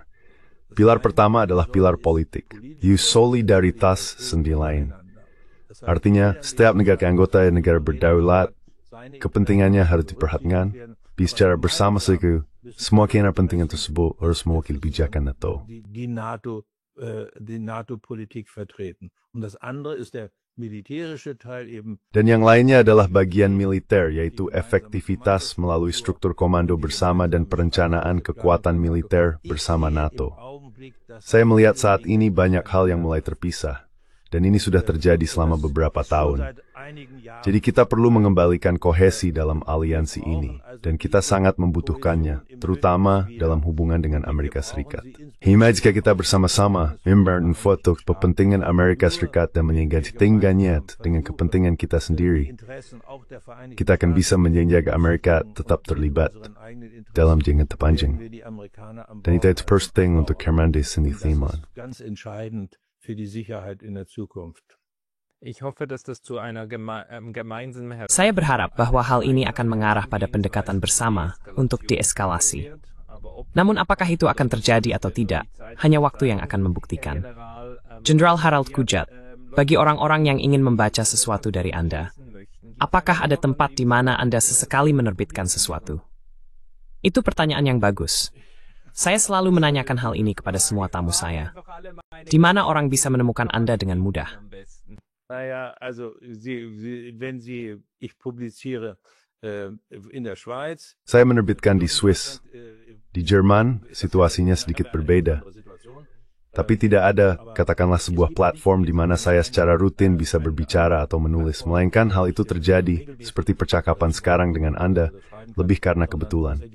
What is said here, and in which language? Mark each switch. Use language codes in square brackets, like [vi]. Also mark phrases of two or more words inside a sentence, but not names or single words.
[id] Pilar pertama adalah pilar politik, solidaritas sendi lain. Artinya, setiap negara anggota negara berdaulat, kepentingannya harus diperhatikan, bicara bersama semua kepentingan tersebut harus mewakili kebijakan NATO. [de] Die NATO-Politik vertreten. Und das andere ist der militärische Teil eben. [id] Dan yang lainnya adalah bagian militer, yaitu efektivitas melalui struktur komando bersama dan perencanaan kekuatan militer bersama NATO. Saya melihat saat ini banyak hal yang mulai terpisah, dan ini sudah terjadi selama beberapa tahun. Jadi kita perlu mengembalikan kohesi dalam aliansi ini, dan kita sangat membutuhkannya, terutama dalam hubungan dengan Amerika Serikat. Hingga jika kita bersama-sama membangun foto kepentingan Amerika Serikat dan menggandengkannya dengan kepentingan kita sendiri, kita akan bisa menjaga Amerika tetap terlibat dalam jangka panjang. Dan itu penting untuk Hermandes Cindy Thiemann. [de] Ganz entscheidend für die Sicherheit in der Zukunft. Ich hoffe, dass das zu einer gemeinsamen [id] Saya berharap bahwa hal ini akan mengarah pada pendekatan bersama untuk deeskalasi. Namun apakah itu akan terjadi atau tidak, hanya waktu yang akan membuktikan. Jenderal Harald Kujat, bagi orang-orang yang ingin membaca sesuatu dari Anda, apakah ada tempat di mana Anda sesekali menerbitkan sesuatu? Itu pertanyaan yang bagus. Saya selalu menanyakan hal ini kepada semua tamu saya. Di mana orang bisa menemukan Anda dengan mudah? [de] Naja, also ich publiziere in der Schweiz. [id] Saya menerbitkan di Swiss. Di Jerman, situasinya sedikit berbeda. Tapi tidak ada, katakanlah sebuah platform di mana saya secara rutin bisa berbicara atau menulis, melainkan hal itu terjadi, seperti percakapan sekarang dengan Anda, lebih karena kebetulan.